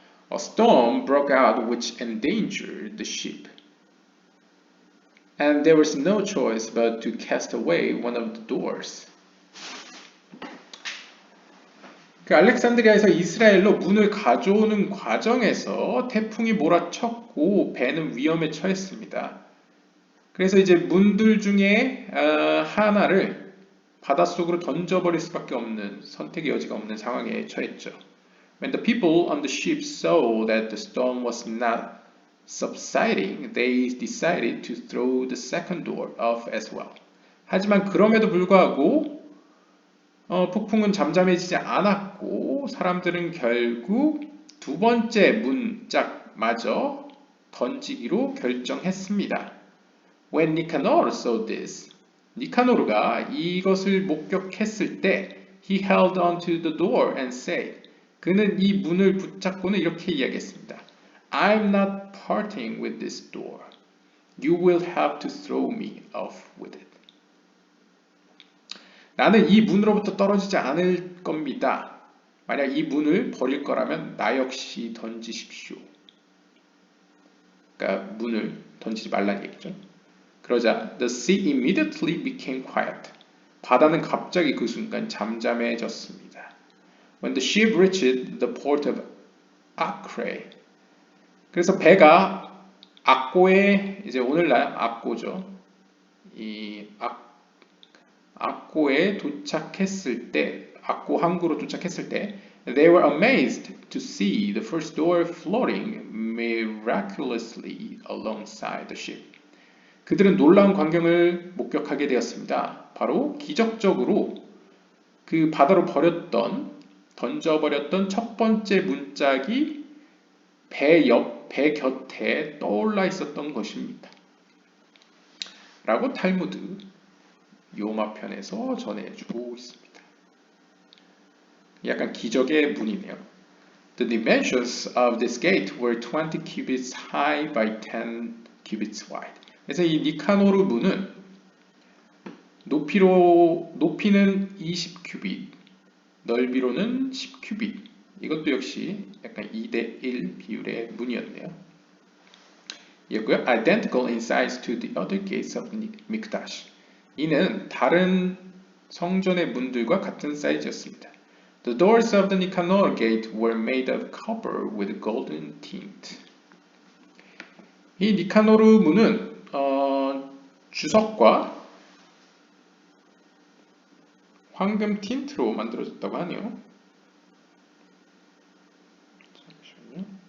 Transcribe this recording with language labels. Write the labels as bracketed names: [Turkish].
[English] A storm broke out which endangered the ship, and there was no choice but to cast away one of the doors. [Korean] 그 알렉산드리아에서 이스라엘로 문을 가져오는 과정에서 태풍이 몰아쳤고 배는 위험에 처했습니다. 그래서 이제 문들 중에 하나를 바닷속으로 던져버릴 수밖에 없는 선택의 여지가 없는 상황에 처했죠. [English] When the people on the ship saw that the storm was not subsiding, they decided to throw the second door off as well. [Korean] 하지만 그럼에도 불구하고 폭풍은 잠잠해지지 않았고 사람들은 결국 두 번째 문짝마저 던지기로 결정했습니다. [English] When Nicanor saw this, [Korean] 니카노르가 이것을 목격했을 때 [English] he held on to the door and said, [Korean] 그는 이 문을 붙잡고는 이렇게 이야기했습니다. [English] I'm not parting with this door. You will have to throw me off with it. [Korean] 나는 이 문으로부터 떨어지지 않을 겁니다. 만약 이 문을 버릴 거라면 나 역시 던지십시오. 그러니까 문을 던지지 말라는 얘기죠. 그러자 [English] the sea immediately became quiet. [Korean] 바다는 갑자기 그 순간 잠잠해졌습니다. [English] When the ship reached the port of Acre. [Korean] 그래서 배가 악고에 이제 오늘날 악고죠. 이 악고에 도착했을 때, [English] 악고 항구로 도착했을 때, they were amazed to see the first door floating miraculously alongside the ship. [Korean] 그들은 놀라운 광경을 목격하게 되었습니다. 바로 기적적으로 그 바다로 던져버렸던 첫 번째 문짝이 배 곁에 떠올라 있었던 것입니다. 라고 탈무드 요마편에서 전해주고 있습니다. 약간 기적의 문이네요. [English] The dimensions of this gate were 20 cubits high by 10 cubits wide. [Korean] 그래서 이 니카노르 문은 높이는 20큐빗, 넓이로는 10큐빗. 이것도 역시 약간 2대1 비율의 문이었네요. 이었고요. [English] Identical in size to the other gates of Mikdash. [Korean] 이는 다른 성전의 문들과 같은 사이즈였습니다. [English] The doors of the Nicanor gate were made of copper with golden tint. [Korean] 이 니카노르 문은 주석과 황금 틴트로 만들어졌다고 하네요. 잠시만요.